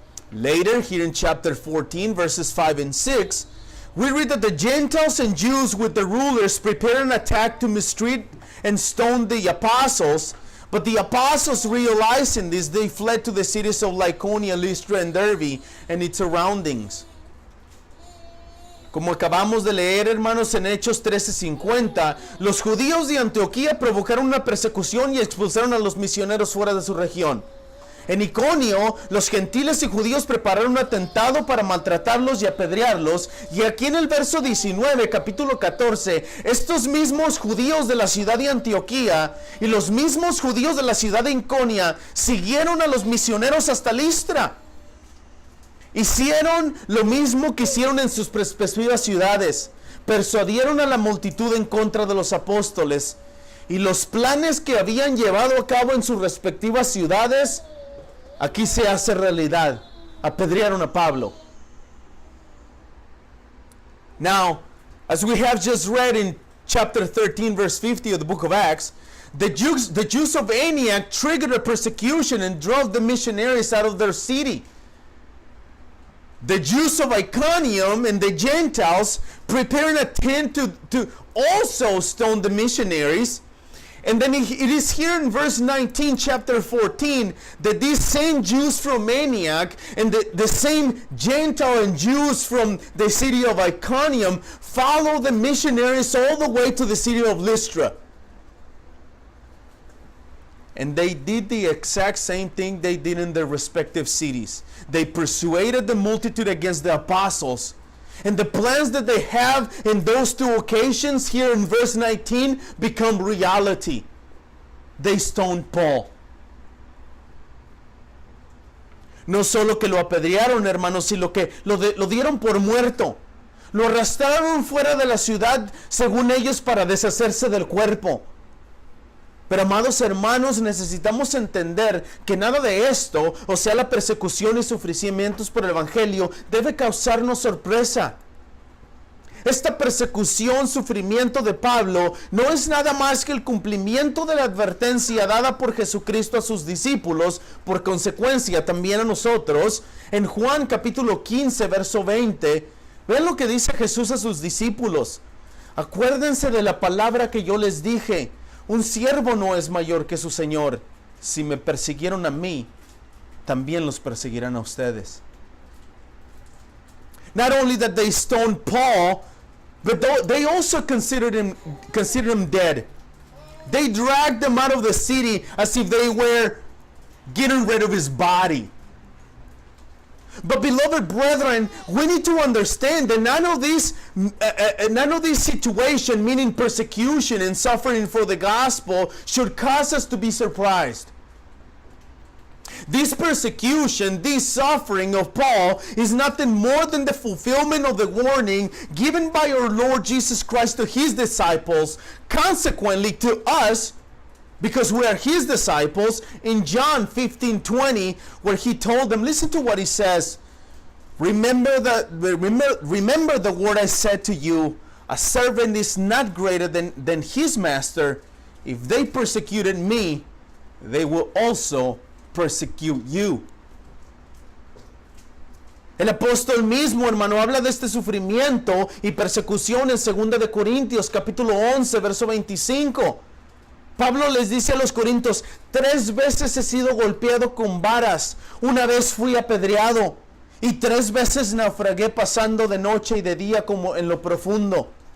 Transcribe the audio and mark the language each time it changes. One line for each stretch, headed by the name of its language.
English: Later, here in chapter 14, verses 5 and 6, we read that the Gentiles and Jews with the rulers prepared an attack to mistreat and stone the apostles. But the apostles, realizing this, they fled to the cities of Lycaonia, Lystra, and Derbe, and its surroundings.
Spanish: Como acabamos de leer, hermanos, en Hechos 13:50, los judíos de Antioquía provocaron una persecución y expulsaron a los misioneros fuera de su región. En Iconio, los gentiles y judíos prepararon un atentado para maltratarlos y apedrearlos. Y aquí en el verso 19, capítulo 14, estos mismos judíos de la ciudad de Antioquía y los mismos judíos de la ciudad de Iconia siguieron a los misioneros hasta Listra. Hicieron lo mismo que hicieron en sus respectivas ciudades. Persuadieron a la multitud en contra de los apóstoles. Y los planes que habían llevado a cabo en sus respectivas ciudades, aquí se hace realidad. Apedrearon a Pablo.
English: Now, as we have just read in chapter 13, verse 50 of the book of Acts, the Jews of Antioch triggered a persecution and drove the missionaries out of their city. The Jews of Iconium and the Gentiles prepared an attempt to also stone the missionaries. And then it is here in verse 19, chapter 14, that these same Jews from Antioch and the same Gentile and Jews from the city of Iconium follow the missionaries all the way to the city of Lystra. And they did the exact same thing they did in their respective cities. They persuaded the multitude against the apostles. And the plans that they have in those two occasions here in verse 19 become reality. They stoned Paul.
Spanish: No solo que lo apedrearon, hermanos, sino que lo dieron por muerto. Lo arrastraron fuera de la ciudad, según ellos, para deshacerse del cuerpo. Pero, amados hermanos, necesitamos entender que nada de esto, o sea, la persecución y sufrimientos por el Evangelio, debe causarnos sorpresa. Esta persecución, sufrimiento de Pablo, no es nada más que el cumplimiento de la advertencia dada por Jesucristo a sus discípulos, por consecuencia también a nosotros. En Juan capítulo 15, verso 20, ven lo que dice Jesús a sus discípulos. Acuérdense de la palabra que yo les dije. Un siervo no es mayor que su Señor. Si me persiguieron a mí, también los perseguirán a ustedes.
English: Not only that they stoned Paul, but they also considered him dead. They dragged him out of the city as if they were getting rid of his body. But beloved brethren, we need to understand that none of this situation, meaning persecution and suffering for the gospel, should cause us to be surprised. This persecution, this suffering of Paul is nothing more than the fulfillment of the warning given by our Lord Jesus Christ to his disciples, consequently to us, because we are his disciples, in John 15:20, where he told them, listen to what he says, remember the word I said to you, a servant is not greater than his master. If they persecuted me, they will also persecute you.
Spanish: El apóstol mismo, hermano, habla de este sufrimiento y persecución en 2 de Corintios capítulo 11, verso 25. Pablo les dice a los corintios, 3 veces he sido golpeado con varas, una vez fui apedreado y 3 veces naufragué pasando de noche y de día como en lo profundo.